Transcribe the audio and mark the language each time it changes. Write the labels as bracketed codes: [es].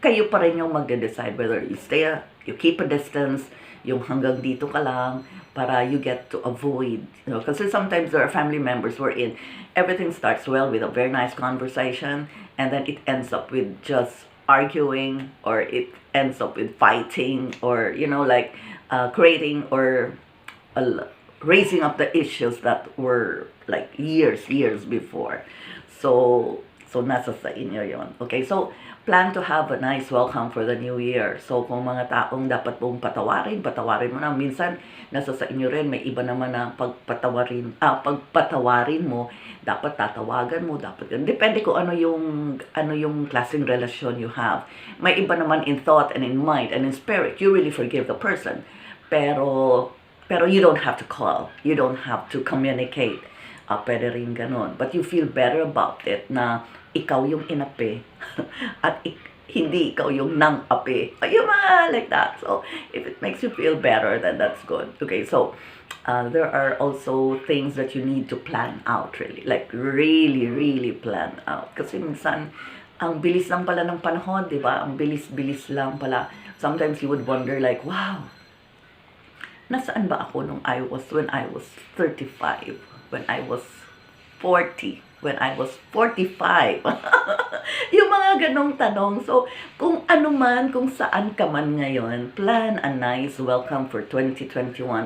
[tl] Kayo pa rin yung magde-decide [en] whether you keep a distance, [tl] yung hanggang dito ka lang, [en] para you get to avoid, kasi sometimes there are family members wherein everything starts well with a very nice conversation, and then it ends up with just arguing, or it ends up with fighting, or, creating or raising up the issues that were like years before. So So, [tl] nasa sa inyo yon. [en] Okay, so, plan to have a nice welcome for the new year. [tl] So, kung mga taong dapat mong patawarin, patawarin mo na. Minsan, nasa sa inyo rin, may iba naman na pagpatawarin mo, dapat tatawagan mo, dapat, depende kung ano yung klaseng relasyon [en] you have. [tl] May iba naman [en] in thought and in mind and in spirit, you really forgive the person. Pero you don't have to call. You don't have to communicate. [tl] Pwede rin ganun. [en] But you feel better about it [tl] na ikaw yung inapi at hindi ikaw yung nang-api. Yung mga [en] like that. So, if it makes you feel better, then that's good. Okay, so, there are also things that you need to plan out really. Like, really, really plan out. [tl] Kasi minsan, ang bilis lang pala ng panahon, di ba? Ang bilis-bilis lang pala. [en] Sometimes you would wonder like, wow, [tl] nasaan ba ako [en] when I was 35, when I was 40, when I was 45? [tl] Yung mga ganong tanong. So, kung ano man, kung saan ka man ngayon, [en] plan a nice welcome for 2021.